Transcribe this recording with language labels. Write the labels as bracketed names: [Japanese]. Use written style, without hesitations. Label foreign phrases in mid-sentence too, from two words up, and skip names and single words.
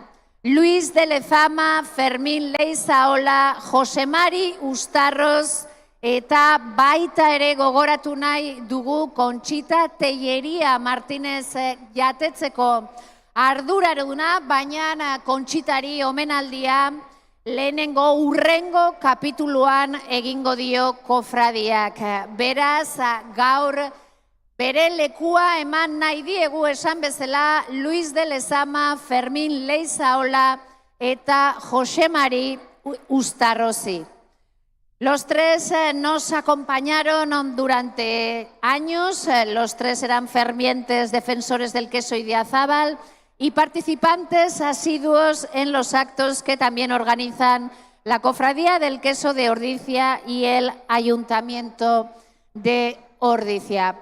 [Basque] Luis de Lezama, Fermín Leizaola, Josemari Ustarroz, eta baita ere gogoratu nahi dugu Conchita Tellería Martínez jatetzeko arduraduna, baina Conchitari omenaldia lehenengo urrengo kapituluan egingo dio kofradiak. Beraz, gaur bere lekua eman nahi diegu esan bezala Luis de Lezama, Fermín Leizaola eta Josemari Ustarrozi. [Spanish] Los 3 nos acompañaron durante años, los 3 eran fervientes defensores del queso Idiazábal y participantes asiduos en los actos que también organizan la Cofradía del Queso de Ordizia y el Ayuntamiento de Ordizia.